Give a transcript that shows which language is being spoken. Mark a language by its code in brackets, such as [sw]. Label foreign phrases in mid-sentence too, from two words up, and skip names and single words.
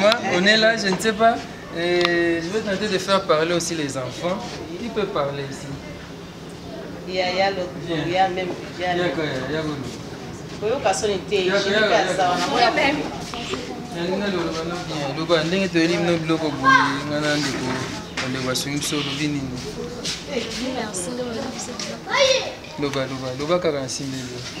[fr] maman. On est là, je ne sais pas. Et je vais tenter de faire parler aussi les enfants. Qui peut parler ici ? Il y a, il y a le, Viens. il y a même, il y a Viens, le quoi, il y a le Koyo Kasoni te, Il y a, je il y a, n'ai pas il y a ça, on a Nalina, le, le, le, le, bien. [ln] Loba, ndenge toyeli bino biloko boye, nga na ndeko, ndeko asungi biso, olobi nini ? Loba, loba, loba kaka na nsima ezo.